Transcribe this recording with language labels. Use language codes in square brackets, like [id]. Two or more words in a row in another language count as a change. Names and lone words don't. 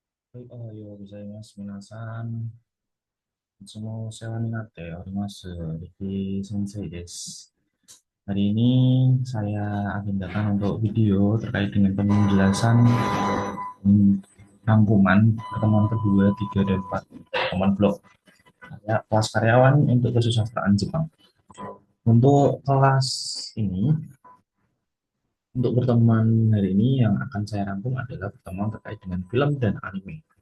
[ja] はい、おはようございます。皆さん、いつもお世話になっております。Riki Sensei です. [id] Hari ini saya agendakan untuk video terkait dengan penjelasan rangkuman pertemuan kedua, 3, dan 4 pertemuan blog kelas karyawan untuk kesusastraan Jepang. Untuk kelas ini, untuk pertemuan hari ini yang akan saya rangkum adalah pertemuan terkait dengan film dan anime.